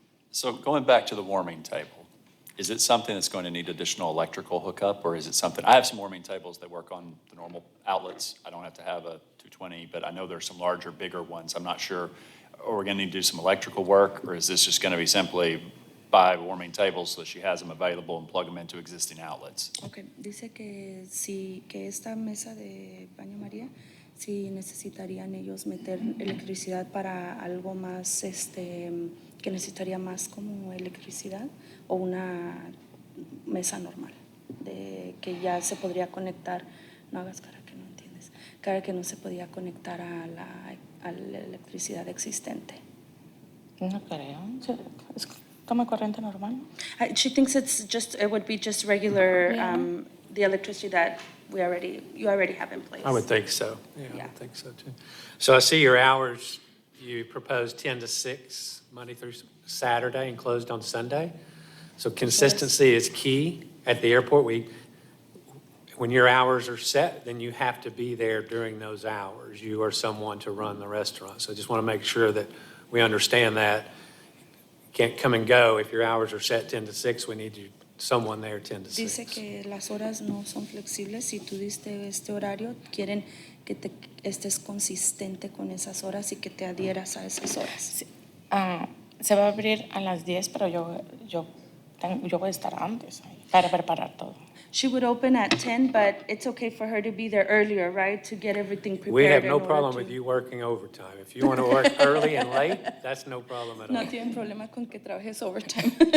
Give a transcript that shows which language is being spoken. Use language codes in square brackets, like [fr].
[en] So going back to the warming table, is it something that's going to need additional electrical hookup, or is it something, I have some warming tables that work on the normal outlets. I don't have to have a 220, but I know there's some larger, bigger ones. I'm not sure, are we going to need to do some electrical work, or is this just going to be simply buy warming tables so that she has them available and plug them into existing outlets? [es] Okay, dice que si, que esta mesa de baño María, si necesitarían ellos meter electricidad para algo más, que necesitaría más como electricidad o una mesa normal, de que ya se podría conectar, no hagas cara que no entiendes, cara que no se podía conectar a la electricidad existente. No creo. Es como corriente normal. [en] She thinks it would be just regular, Yeah. the electricity that you already have in place. I would think so. Yeah, I Yeah. would think so too. So I see your hours, you proposed 10 to 6, Monday through Saturday, and closed on Sunday. So consistency is key at the airport. When your hours are set, then you have to be there during those hours. You are someone to run the restaurant. So I just want to make sure that we understand that. You can't come and go. If your hours are set 10 to 6, we need you, someone there 10 to 6. [es] Dice que las horas no son flexibles. Si tú diste este horario, quieren que te estés consistente con esas horas y que te adhieras a esas horas. Se va a abrir a las 10, pero yo voy a estar antes ahí para preparar todo. [en] She would open at 10, but it's okay for her to be there earlier, right? To get everything prepared. We have in no order problem to- with you working overtime. If you want to work early and late, that's no problem at all. [es] No tienen problema con que trabajes overtime.